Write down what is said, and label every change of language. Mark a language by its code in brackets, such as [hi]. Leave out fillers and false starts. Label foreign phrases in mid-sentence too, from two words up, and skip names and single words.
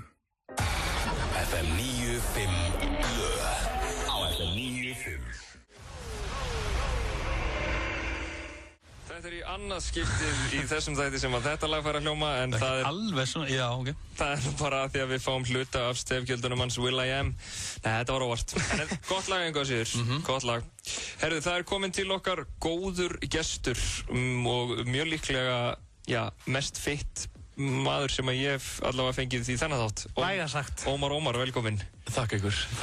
[is] FM 95 á FM 95. Þetta er í annað skiptið í þessum þætti sem að þetta lag fær að hljóma en það er alveg svona, já, ok. Það er bara því að við fáum hluta af stefgjöldunum hans will.i.am. Nei, þetta var óvart. En gott lag einhvað síður, gott lag. Herðu, það er komin til okkar góður gestur og mjög líklega, já, mest fitt maður sem að ég hef allavega fengið í þennan þátt. Væga sagt. Ómar, velkomin. Takk ykkur.